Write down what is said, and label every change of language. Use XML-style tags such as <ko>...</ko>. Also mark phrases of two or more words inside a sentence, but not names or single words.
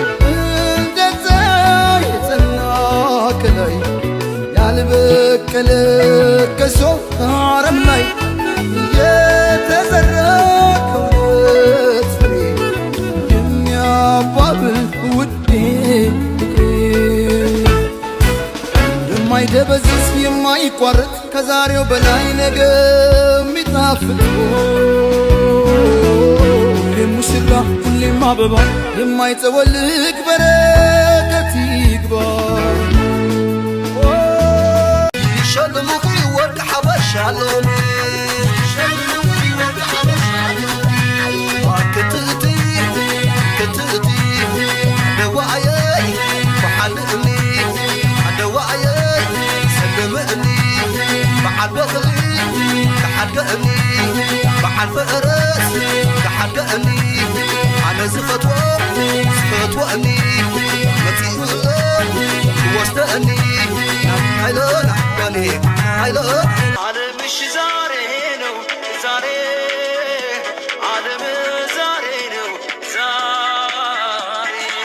<am>እንደ ፀሐይ የጸና ከላይ ያልበቀለ ከሶ አረም ላይ የተዘራ ከእውነት ፍሬ የሚያባብል ውዴ ፍቅሬ፣ የማይደበዝዝ የማይቋረጥ ከዛሬው በላይ ነገ የሚጣፍጥ ሁሌም ሙሽራ ሁሌም አበባ የማይጠወልግ በረከት ይግባ።</am> <ti>ይሸልሙኺ ወርቂ ሓበሻ ኣለኒ። ክትእቲ፣ ክትእቲ፣ ኣደዋእየይ፣ ባሓልእኒ፣ ኣደዋእየይ፣ ሰልምእኒ፣ በዓል በኽሪ፣ ተሓድግእኒ፣ በዓል ፈረስ፣ ኣነ ዝፈትዎ፣ ዝፈትዎ እኒ፣ መፂኡ ዘሎ ክወስደ እኒ፣ ናይ ሓይሎ፣ ናይ ወያኔ ሓይሎ።</ti> <am>ዓለምሽ ዛሬ ነው፣ ዛሬ፣ ዓለም ዛሬ ነው፣ ዛሬ።</am>